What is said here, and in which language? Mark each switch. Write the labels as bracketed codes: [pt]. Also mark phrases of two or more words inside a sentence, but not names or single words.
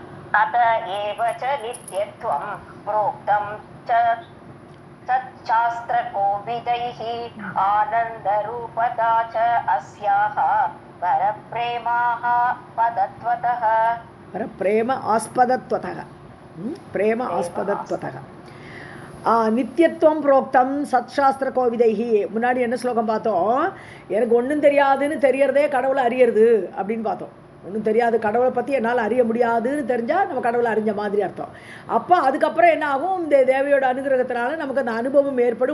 [sa] अत एव च नित्यत्वं प्रोक्तं च सच्शास्त्रकोविदैः आनन्दरूपता च अस्याः परप्रेमाः पदत्वतः परप्रेम आस्पदत्वतः प्रेम आस्पदत्वतः नित्यत्वं प्रोक्तं सच्छास्त्र कोविदैः. [ta] முன்னாடி என்ன ஸ்லோகம் பார்த்தோம்? எனக்கு ஒன்றும் தெரியாதுன்னு தெரியறதே கடவுளை அறியறது அப்படின்னு பார்த்தோம். ஒன்றும் தெரியாது, கடவுளை பற்றி என்னால் அறிய முடியாதுன்னு தெரிஞ்சால் நம்ம கடவுளை அறிஞ்ச மாதிரி அர்த்தம். அப்போ அதுக்கப்புறம் என்ன ஆகும்? இந்த தேவியோட அனுகிரகத்தினால நமக்கு அந்த அனுபவம் ஏற்படும்.